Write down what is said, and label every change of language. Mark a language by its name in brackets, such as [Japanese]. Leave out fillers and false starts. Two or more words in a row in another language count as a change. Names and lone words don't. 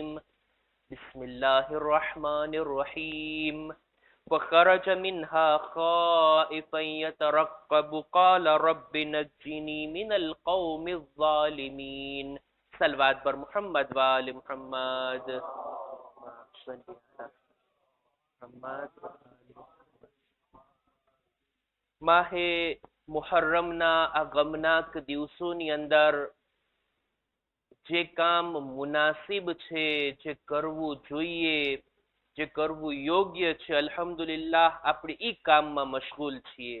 [Arabic] بسم الله الرحمن الرحيم. فخرج منها خائفا يترقب قال رب نجني من القوم الظالمين. [Persian] صلوات بر محمد و آل محمد. [Gujarati] માહે મુહર્રમના આ ગમનાક દિવસોની અંદર જે કામ મુનાસિબ છે, જે કરવું જોઈએ, જે કરવું યોગ્ય છે, અલ્હમ્દુલિલ્લાહ આપણે ઈ કામમાં મશગુલ છીએ.